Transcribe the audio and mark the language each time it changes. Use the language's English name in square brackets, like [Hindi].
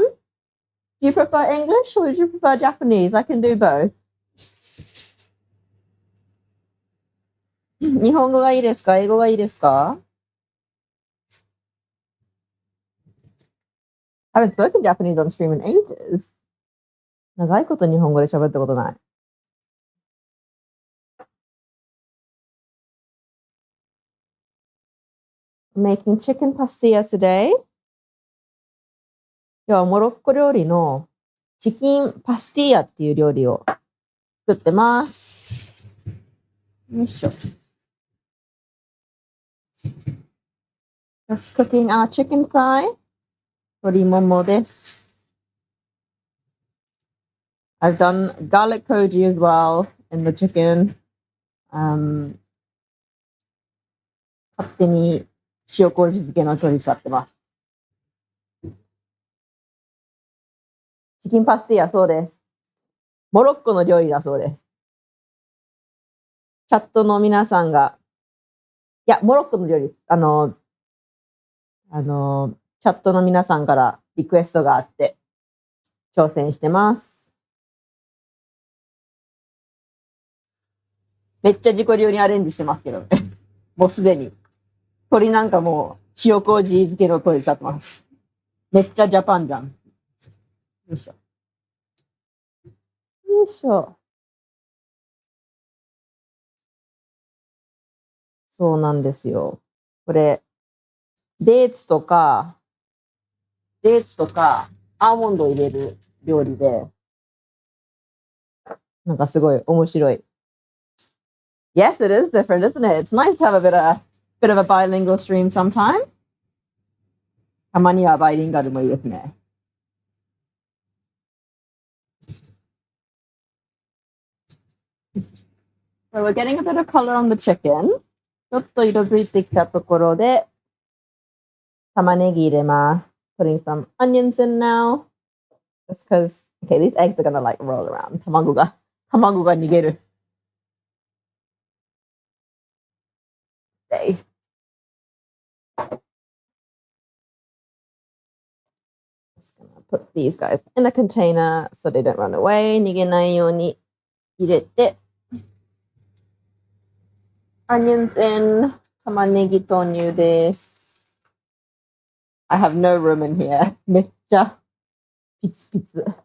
[English] Do you prefer English or would you prefer Japanese? I can do both. [Japanese] 日本語がいいですか？英語がいいですか？ [English] I haven't spoken Japanese on stream in ages. [Japanese] 長いこと日本語で喋ったことない。 [English] I'm making chicken pastilla today. [Japanese] 今日はモロッコ料理のチキンパスティーヤっていう料理を作ってます。よいしょ。 [English] Just cooking our chicken thigh. [Japanese] 鶏ももです。 [English] I've done garlic koji as well in the chicken. [Japanese] 勝手に塩麹漬けの鶏使ってます。チキンパスティーヤ、そうです。モロッコの料理だそうです。チャットの皆さんが、いや、モロッコの料理、チャットの皆さんからリクエストがあって、挑戦してます。めっちゃ自己流にアレンジしてますけどね。もうすでに。鶏なんかもう塩麹漬けの鶏使ってます。めっちゃジャパンじゃん。よいしょ。よいしょ。そうなんですよ。これ、デーツとか、アーモンドを入れる料理で、なんかすごい面白い。 [English] Yes, it is different, isn't it? It's nice to have a bit of a bilingual stream sometimes. [Japanese] たまにはバイリンガルもいいですね。 [English] So we're getting a bit of color on the chicken. [Japanese] ちょっと色づいてきたところで、玉ねぎ入れます。 [English] Putting some onions in now. Just because, okay, these eggs are gonna like roll around. [Japanese] 卵が逃げる。 [English] Okay. Just gonna put these guys in a container so they don't run away. [Japanese] 逃げないように入れて。 Onions in. 玉ねぎ投入です。 [English] I have no room in here. めっちゃピツピツ。